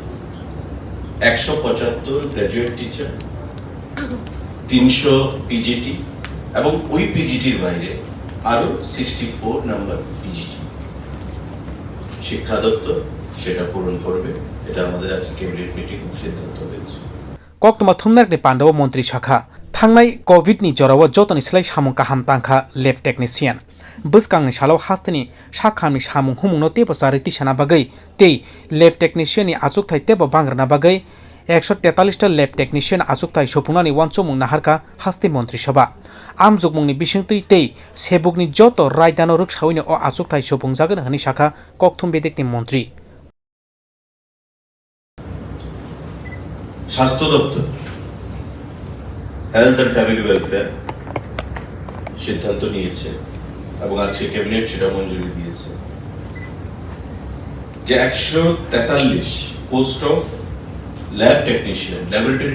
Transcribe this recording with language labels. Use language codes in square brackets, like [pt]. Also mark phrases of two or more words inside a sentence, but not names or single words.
[bn] 175 [en] graduate teacher [bn] 300 পিজিটি এবং ওই পিজিটির বাইরে আরো 64 নাম্বার পিজিটি শিক্ষা দপ্তর সেটা পূরণ করবে। এটা আমাদের আজকে [en] cabinet meeting [bn] সিদ্ধান্ত হয়েছে। [trp] Koktwma thumnairokni pandao Montri Sakha thangnai covid ni jorao jotoni slai samung kaham tangkha [en] lab technician [trp] bwskangni salo hasteni sakhamni samung humungno tebo chariti sana bagwi tei [en] lab technician [trp] ni achukthai tebo bangrana bagwi 143 ta lab technician achukthai sopungnani Uansukmung Naharka haste Montrisabha amjukmungni bisingtwi tei sebukni joto raidano rwksawini o achukthai supungjaganw hwnwi sakha kokthum Bedekni Montri [bn] স্বাস্থ্য দপ্তর [en] health and family welfare [bn] সিদ্ধান্ত নিয়েছে এবং আজকে ক্যাবিনেট সেটা মঞ্জুরি দিয়েছে যে 143 [en] post of lab technician laboratory